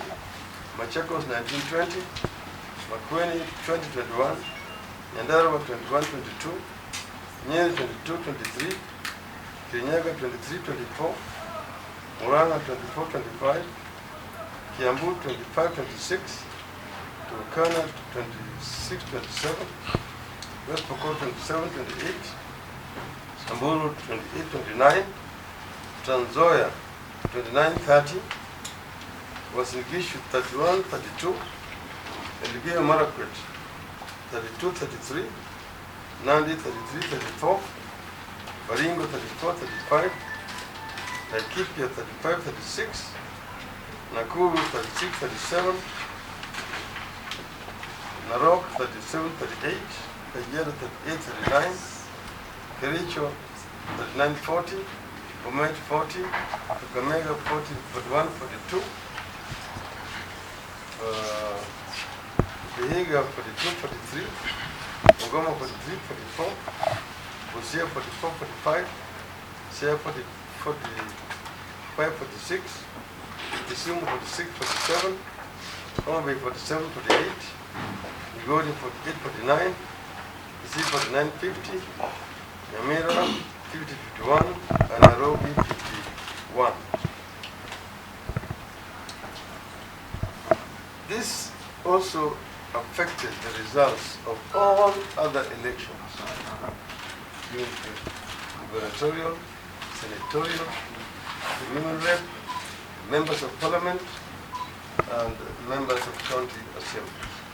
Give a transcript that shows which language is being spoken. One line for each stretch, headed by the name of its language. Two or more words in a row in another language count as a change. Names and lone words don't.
English: Machakos, 19, 20, Makueni, 20, 21, Nyandarua, 21, 22, Nyeri, 22, 23, Kirinyaga, 23, 24, Murang'a, 24, 25, Kiambu, 25, 26, Turkana, 26, 27, West Pokot, 27, 28, Samburu, 28, 29, Trans Nzoia, 29, 30, Uasin Gishu, 31, 32, Elgeyo Marakwet, 32, 33, Nandi, 33, 34, Baringo, 34, 35, Laikipia, 35, 36, Nakuru, 36, 37, Narok, 37, 38, Kajiado, 38, 39, Kericho, 39, 40, Bomet, 40, Kakamega, 40, 41, 42, Vihiga, 42, 43, Bungoma, 43, 44, Busia, 44, 45, Siaya, 40, 45, 46, Kisumu, 46, 47, Homa Bay, 47, 48, Migori, 48, 49, Kisii, 49, 50, Nyamira, 50, 51, and Nairobi, 51. This also affected between the gubernatorial, senatorial, the women rep, members of parliament, and members of county assemblies.